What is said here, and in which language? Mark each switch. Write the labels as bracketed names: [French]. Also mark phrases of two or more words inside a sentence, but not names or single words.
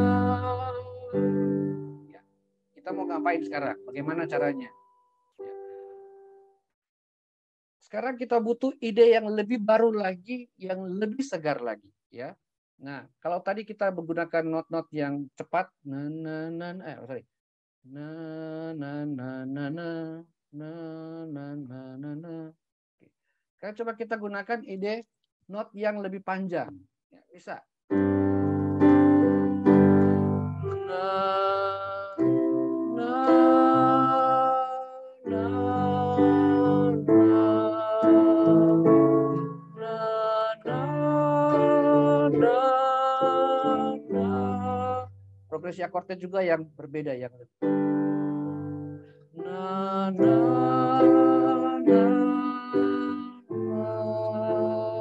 [Indonesian] Ya. Kita mau ngapain sekarang? Bagaimana caranya? Ya. Sekarang kita butuh ide yang lebih baru lagi, yang lebih segar lagi, ya. Nah, kalau tadi kita menggunakan not-not yang cepat, na na na, sorry. Na na na na na na na na na na. Oke. Coba kita gunakan ide not yang lebih panjang. Ya, bisa. Na na na na. Progresi akordnya juga yang berbeda, yang na na na na